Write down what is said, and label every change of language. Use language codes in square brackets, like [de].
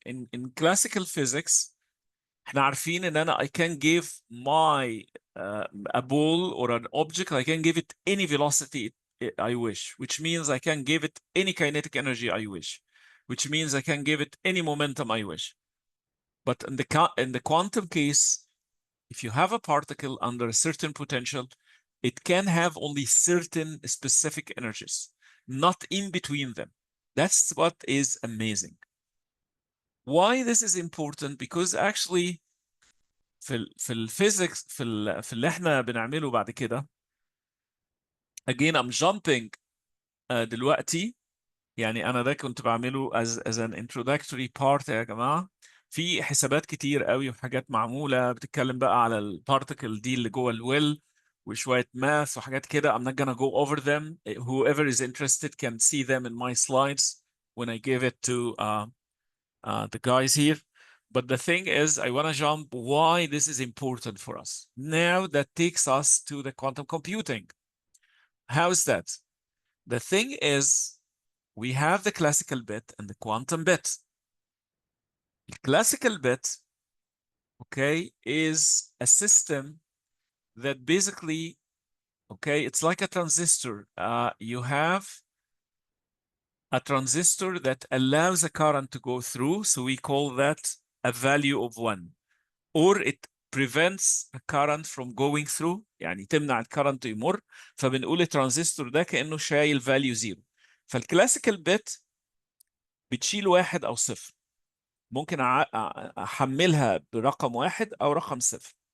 [en] In classical physics, [ar] احنا عارفين ان انا [en] I can give my a ball or an object, I can give it any velocity I wish, which means I can give it any kinetic energy I wish, which means I can give it any momentum I wish. But in the quantum case, if you have a particle under a certain potential, it can have only certain specific energies, not in between them. That's what is amazing. Why this is important? Because actually [ar] في الفيزيكس في اللي احنا بنعمله بعد كده، [en] again I'm jumping [ar] دلوقتي. يعني انا ده كنت بعمله [en] as an introductory part [ar] يا جماعه. في حسابات كتير قوي وحاجات معموله بتتكلم بقى على البارتيكل دي اللي جوه الويل، وشويه ماث وحاجات كده. [en] I'm not gonna go over them. Whoever is interested can see them in my slides when I give it to the guys here. But the thing is, I want to jump why this is important for us. Now that takes us to the quantum computing. How is that? The thing is, we have the classical bit and the quantum bit. The classical bit, okay, is a system that basically, okay, it's like a transistor. You have a transistor that allows a current to go through, so we call that a value of 1. Or it prevents a current from going through، [ar] يعني تمنع الكرنت يمر، فبنقول الترانزستور ده كأنه شايل فاليو 0. فالكلاسيكال بت بتشيل 1 أو 0، ممكن أحملها برقم 1 أو رقم 0.